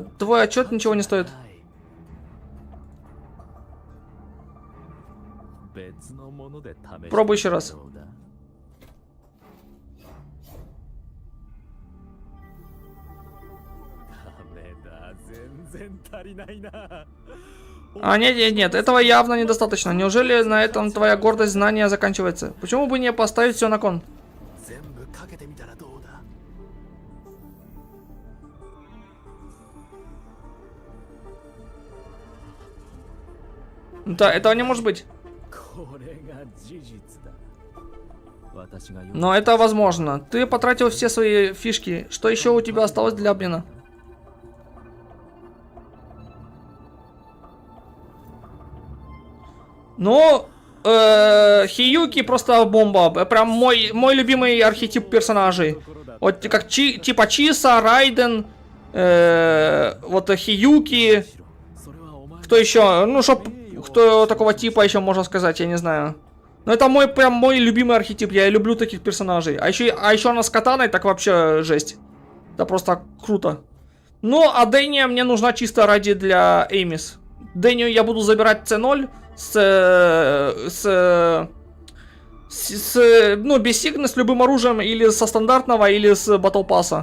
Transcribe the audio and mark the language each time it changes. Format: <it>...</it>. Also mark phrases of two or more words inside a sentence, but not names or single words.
<ru>Твой отчет ничего не стоит.</ru> <ja>別のもので試して</ja> <ru>Пробуй еще раз.</ru> <ja>どうだダメだ全然足りないな</ja> <ru>А, нет, этого явно недостаточно. Неужели на этом твоя гордость знания заканчивается? Почему бы не поставить все на кон?</ru> <ja>全部かけてみたらどうだ</ja> <ru>Да, этого не может быть.</ru> <ja>これが事実だ私が</ja> <ru>Но это возможно. Ты потратил все свои фишки. Что еще у тебя осталось для обмена? Ну, Хиюки просто бомба. Прям мой любимый архетип персонажей. Вот как типа Чиса, Райден, вот Хиюки.</ru> <ja>それはお前</ja> <ru>Кто еще? Ну, кто такого типа еще можно сказать, я не знаю. Но это прям мой любимый архетип. Я люблю таких персонажей. А еще она с катаной, так вообще жесть. Это просто круто. Ну, а Дэния мне нужна чисто ради для Эймис. Дэнию я буду забирать C0 ну, без сигны, с любым оружием, или со стандартного, или с</ru> <en>battle pass.</en>